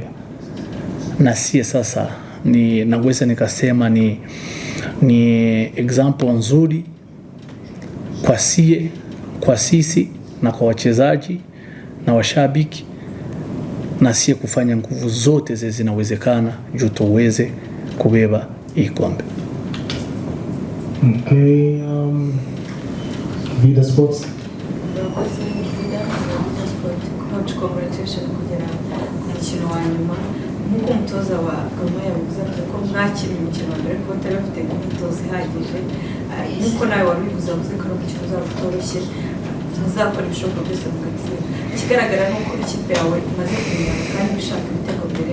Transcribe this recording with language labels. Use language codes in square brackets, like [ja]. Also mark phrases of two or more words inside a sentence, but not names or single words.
[sw] Na sie sasa naweza nikasema ni example nzuri kwa sisi na kwa wachezaji na washabiki, na sie kufanya nguvu zote zinawezekana juu tuweze kubeba hii kombe. [en] Okay, Vida Sports. [rw] Congratulations kugera ku mukino wa nyuma. Nk'uko umutoza wa Goma yavuze ko mwakira umukino wa mbere ko tarafite imyitozo ihagije, nk'uko nawe wabivuze ko ari umukino uzabutoroshye, muzakora ibishoboka byose mugatsinda. Ikigaragara ni uko ikipe yawe imaze kumenyana kandi bishaka ibitego mbere.